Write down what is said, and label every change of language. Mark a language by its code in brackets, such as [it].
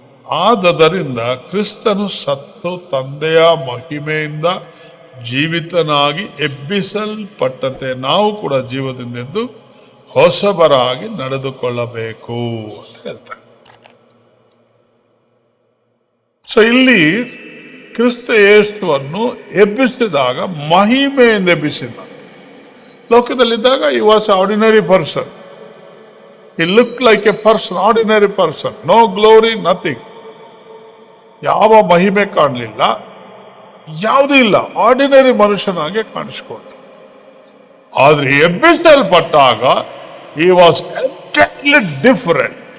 [kn] ಆದದರಿಂದ ಕ್ರಿಸ್ತನು ಸತ್ತು ತಂದೆಯ ಮಹಿಮೆಯಿಂದ ಜೀವಿತನಾಗಿ ಎಬ್ಬಿಸಲ್ಪಟ್ಟಂತೆ ನಾವು ಕೂಡ ಜೀವದಿಂದೆದ್ದು ಹೊಸಬರಾಗಿ ನಡೆದುಕೊಳ್ಳಬೇಕು ಅಂತ ಹೇಳ್ತಾರೆ. ಸೊ ಇಲ್ಲಿ ಕ್ರಿಸ್ತ ಯೇಸುವನ್ನು ಎಬ್ಬಿಸಿದಾಗ ಮಹಿಮೆಯಿಂದ ಎಬ್ಬಿಸಿದ. ಲೋಕದಲ್ಲಿದ್ದಾಗ [en] he was ordinary person. He looked like a person, ordinary person, no glory, nothing. [kn] ಯಾವ ಮಹಿಮೆ ಕಾಣಲಿಲ್ಲ, ಯಾವುದೂ ಇಲ್ಲ, ಆರ್ಡಿನರಿ ಮನುಷ್ಯನಾಗೆ ಕಾಣಿಸ್ಕೊಂಡ. ಆದ್ರೆ ಎಬ್ಬಿಸಲ್ಪಟ್ಟಾಗ [en] he was entirely different.